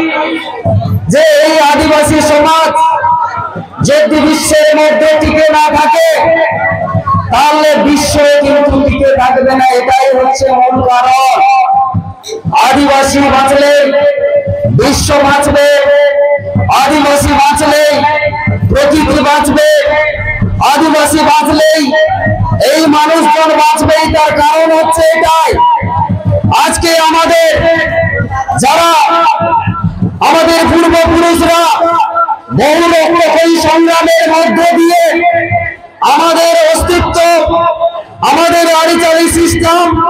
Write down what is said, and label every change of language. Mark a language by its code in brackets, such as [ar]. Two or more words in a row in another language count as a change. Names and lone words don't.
[bn] যে এই আদিবাসী সমাজ যদি বিশ্বের মধ্যে টিকে না থাকে তাহলে বিশ্ব কিন্তু টিকে থাকবে না এটাই হচ্ছে মূল কারণ আদিবাসী বাঁচলে বিশ্ব বাঁচবে আদিবাসী বাঁচলে প্রকৃতি বাঁচবে আদিবাসী বাঁচলেই এই মানুষজন বাঁচবেই তার কারণ হচ্ছে এটাই আজকে আমাদের যারা আমাদের পূর্বপুরুষরা বহু রক্তক্ষয়ী সংগ্রামের মধ্য দিয়ে আমাদের অস্তিত্ব আমাদের আরিচারি সিস্টেম